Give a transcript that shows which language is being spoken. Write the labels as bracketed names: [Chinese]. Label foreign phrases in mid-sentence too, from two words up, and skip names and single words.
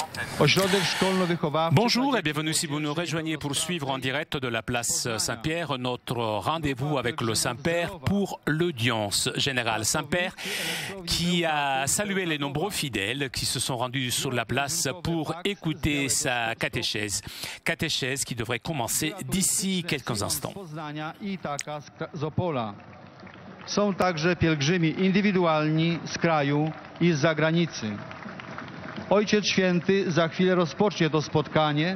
[French] Bonjour et bienvenue si vous nous rejoignez pour suivre en direct de la place Saint-Pierre notre rendez-vous avec le Saint-Père pour l'audience générale. Saint-Père qui a salué les nombreux fidèles qui se sont rendus sur la place pour écouter sa catéchèse. Catéchèse qui devrait commencer d'ici quelques instants. [Polish] Są także pielgrzymi indywidualni z kraju i z zagranicy. Ojciec Święty za chwilę rozpocznie to spotkanie.